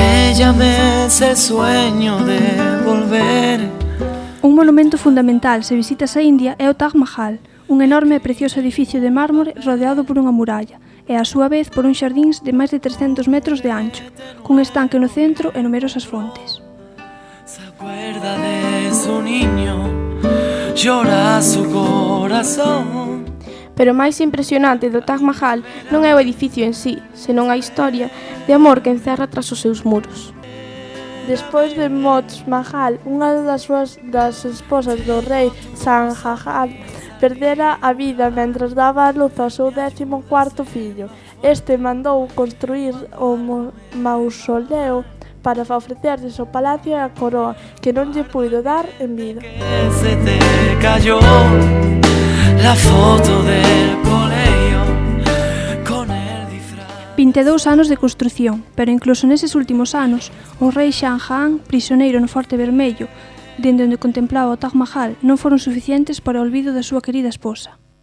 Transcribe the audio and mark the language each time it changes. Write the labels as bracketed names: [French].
[Galician] Un monumento fundamental se visitas a India é o Taj Mahal, un enorme e precioso edificio de mármore rodeado por unha muralla e á súa vez por un xardín de máis de 300 metros de ancho, cun estanque no centro e numerosas fontes. [Spanish] Se acuerda de su niño, llora su corazón. [Galician] Pero o máis impresionante do Taj Mahal non é o edificio en sí, senón a historia de amor que encerra tras os seus muros. Despois de Taj Mahal, unha das esposas do rei Shahjahan perdera a vida mentras daba a luz ao seu 14º fillo. Este mandou construir o mausoleo para ofrecerles o palacio e a coroa que non lle puido dar en vida. [Spanish] Se te cayó la foto del colegio con el disfraz. [Galician] 22 anos de construción, pero incluso neses últimos anos, o rei Shahjahan, prisioneiro no Forte Vermello, dende onde contemplaba o Taj Mahal, non foron suficientes para o olvido da súa querida esposa.